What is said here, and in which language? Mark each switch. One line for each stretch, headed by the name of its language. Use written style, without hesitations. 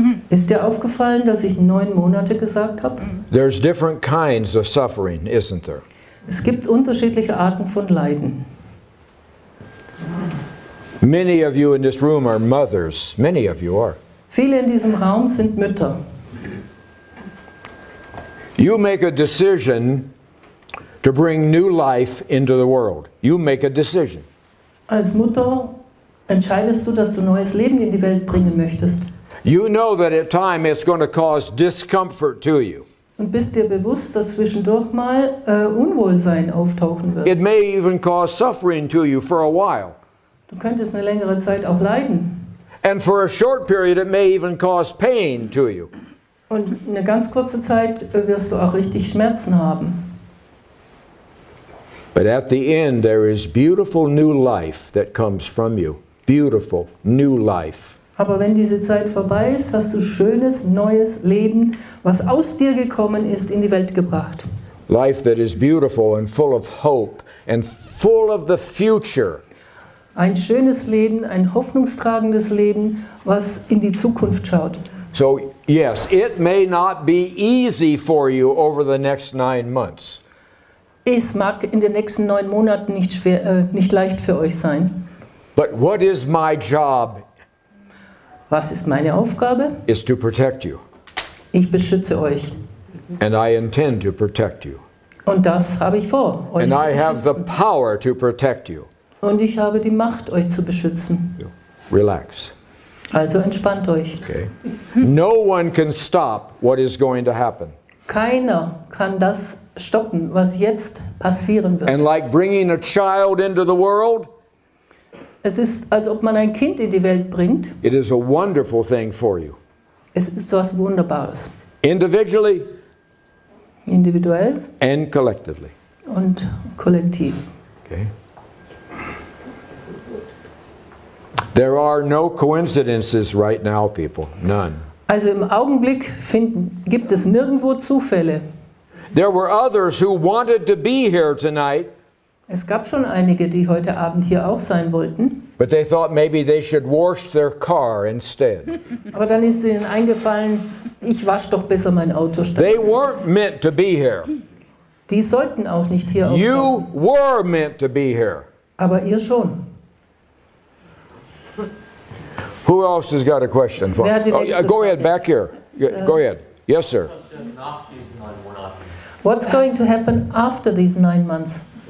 German: Ist dir aufgefallen, dass ich 9 Monate gesagt habe?
English: There's different kinds of suffering, isn't there?
German: Es gibt unterschiedliche Arten von Leiden.
English: Many of you in this room are mothers. Many of you are.
German: Viele in diesem Raum sind Mütter.
English: You make a decision to bring new life into the world. You make a decision.
German: Als Mutter entscheidest du, dass du neues Leben in die Welt bringen möchtest.
English: You know that at times it's going to cause discomfort to you.
German: Und bist dir bewusst, dass zwischendurch mal Unwohlsein auftauchen wird.
English: It may even cause suffering to you for a while.
German: Du könntest eine längere Zeit auch leiden.
English: And for a short period it may even cause pain to you.
German: Und eine ganz kurze Zeit wirst du auch richtig Schmerzen haben.
English: But at the end there is beautiful new life that comes from you. Beautiful new life.
German: Aber wenn diese Zeit vorbei ist, hast du schönes, neues Leben, was aus dir gekommen ist, in die Welt gebracht.
English: Life that is beautiful and full of hope and full of the future.
German: Ein schönes Leben, ein hoffnungstragendes Leben, was in die Zukunft schaut.
English: So yes, it may not be easy for you over the next 9 months.
German: Es mag in den nächsten 9 Monaten nicht leicht für euch sein.
English: But what is my job?
German: Was ist meine Aufgabe?
English: Is to protect you.
German: Ich beschütze euch.
English: And I intend to protect you.
German: Und das habe ich vor, euch zu
English: I have the
German: beschützen.
English: power to protect you.
German: Und ich habe die Macht, euch zu beschützen.
English: Relax.
German: Also entspannt euch.
English: Okay. No one can stop what is going to happen.
German: Keiner kann das stoppen, was jetzt passieren wird.
English: And like bringing a child into the world,
German: Es ist, als ob man ein Kind in die Welt bringt.
English: it is a wonderful thing for you.
German: Es ist was Wunderbares.
English: Individually
German: Individuell
English: and collectively.
German: und kollektiv.
English: Okay. There are no coincidences right now, people. None.
German: Also im Augenblick gibt es nirgendwo Zufälle.
English: There were others who wanted to be here tonight,
German: Es gab schon einige, die heute Abend hier auch sein wollten.
English: but they thought maybe they should wash their car instead.
German: Aber dann ist ihnen eingefallen, ich wasche doch besser mein Auto
English: They
German: stattdessen.
English: weren't meant to be here.
German: Die sollten auch nicht hier auftauchen.
English: You were meant to be here.
German: Aber ihr schon.
English: Who else has got a question? For?
German: Wer hat die
English: Oh,
German: nächste
English: go ahead, back here. Go ahead. Yes, sir.
German: Nach diesen 9 Monaten.
English: What's going to happen after these 9 months?